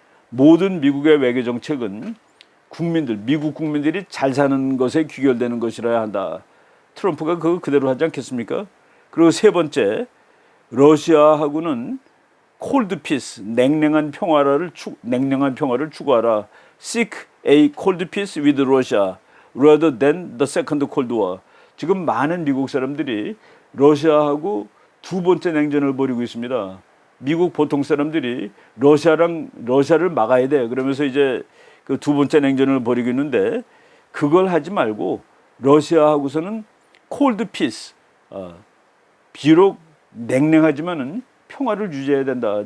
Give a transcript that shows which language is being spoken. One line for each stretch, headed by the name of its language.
Korean: 모든 미국의 외교 정책은 미국 국민들이 잘 사는 것에 귀결되는 것이라야 한다. 트럼프가 그거 그대로 하지 않겠습니까? 그리고 세 번째, 러시아하고는 콜드 피스, 냉랭한 평화를 추구하라.
English: Seek a cold peace with Russia rather than the second Cold War.
Korean: 지금 많은 미국 사람들이 러시아하고 두 번째 냉전을 벌이고 있습니다. 미국 보통 사람들이 러시아를 막아야 돼. 그러면서 이제 그 두 번째 냉전을 벌이고 있는데, 그걸 하지 말고 러시아하고서는 콜드 피스, 비록 냉랭하지만은 평화를 유지해야 된다.